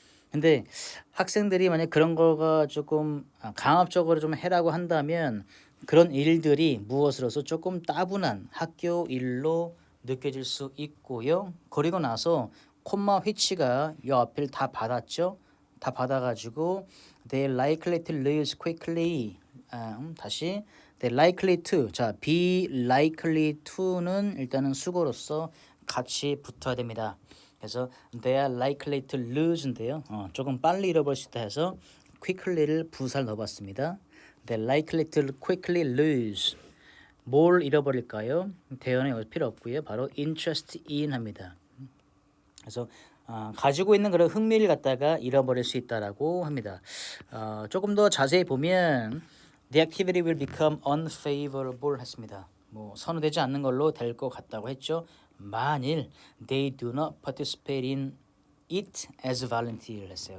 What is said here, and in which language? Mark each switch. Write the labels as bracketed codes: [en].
[ko] 근데 학생들이 만약 그런 거가 조금 강압적으로 좀 해라고 한다면 그런 일들이 무엇으로서 조금 따분한 학교 일로 느껴질 수 있고요. 그리고 나서 콤마 휘치가 이 앞을 다 받았죠. 다 받아가지고 [en] they likely to lose quickly. [ko] 다시 [en] they likely to. [ko] 자, be likely to는 일단은 수거로서 같이 붙어야 됩니다. 그래서 they are likely to lose인데요. 조금 빨리 잃어버릴 수 있다 해서 quickly를 부사를 넣어봤습니다. [en] they are likely to quickly lose. [ko] 뭘 잃어버릴까요? 대연에 필요 없고요. 바로 interest in 합니다. 그래서 가지고 있는 그런 흥미를 갖다가 잃어버릴 수 있다라고 합니다. 조금 더 자세히 보면 [en] the activity will become unfavorable [ko] 했습니다. 뭐 선호되지 않는 걸로 될 것 같다고 했죠. 만일 [en] they do not participate in it as volunteer 했어요.